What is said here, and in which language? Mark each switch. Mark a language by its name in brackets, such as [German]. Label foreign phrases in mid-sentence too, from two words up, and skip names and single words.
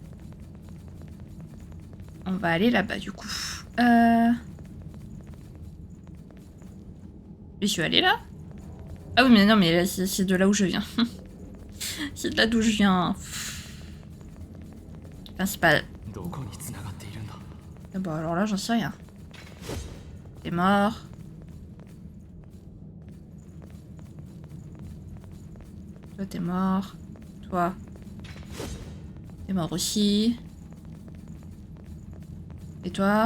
[French] On va aller là-bas du coup. Je suis allée là? Ah oui, mais non, mais c'est de là où je viens. C'est de là d'où je viens. Enfin, c'est pas... [Japanese] どこに繋がっているんだ。 [French] Ah bah alors là, j'en sais rien. T'es mort. Toi, t'es mort. Toi. T'es mort aussi. Et toi?